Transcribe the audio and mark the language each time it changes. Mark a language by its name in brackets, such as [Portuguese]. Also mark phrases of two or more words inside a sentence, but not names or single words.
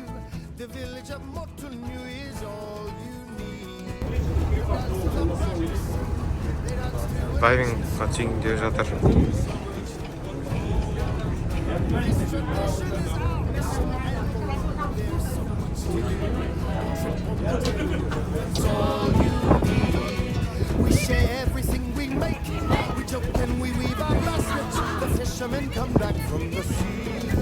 [English] The village of Motunui is all you need. [Kazakh] Дайвингқа түсейін деп жатыр. [English] We share everything we make. We joke and we weave our baskets. The fishermen come back from the sea.